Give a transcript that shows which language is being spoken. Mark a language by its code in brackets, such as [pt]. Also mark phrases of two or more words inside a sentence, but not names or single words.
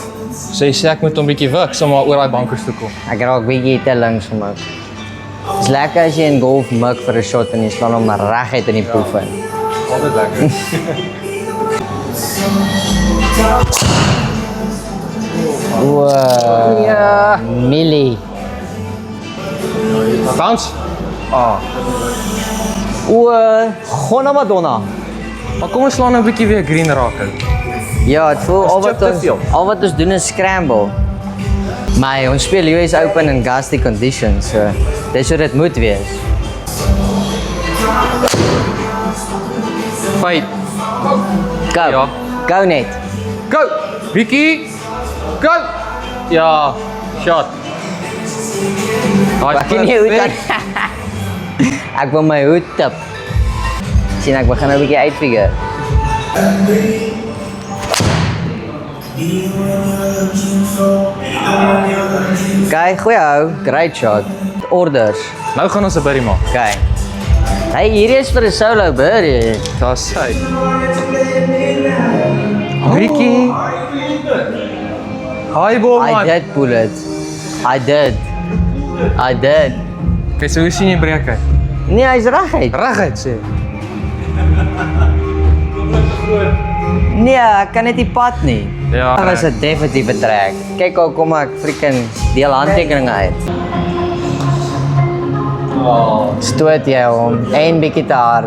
[af] So jy sê ek moet hom bietjie wik, so maar oor daai bankers toe kom. Ek raak bietjie te links van my. Dit is lekker as jy in golf mik vir 'n shot en jy slaan hom reguit in die poef in. Altyd lekker. Wow. Ja. Millie. [en] Bounce. Gonna Madonna. [af] Maar kom ons slaan nou 'n bietjie weer green raak. Ja, het voel chip te veel. al wat ons doen is scramble. Maar ons speel US Open in [en] gusty conditions, [af] so dis hoe dit moet wees. [en] Fight. Go. [af] Ja. Go net. Go! Bietjie. Go! Ja, shot. Ek kan nie hoed aan. Ek wil my hoed tip. Sien ek begin nou 'n bietjie uitfigure. Kyk, goeie hou, great shot. Orders. Nou gaan ons 'n birdie maak. Kyk. Hey, hierdie is vir 'n solo birdie. Daar's hy. Bietjie. [en] Hi ball I man. did pull it. I did. [af] Okay, so hoe sien jy breek hy? Nee, hy's reguit. Reguit sê. Nee, ek kan net nie pad nie. Ja, Dit was 'n definitiewe trek. Kyk hoe kom ek freaking deel handtekeninge uit. Stoot jy hom en bietjie te hard.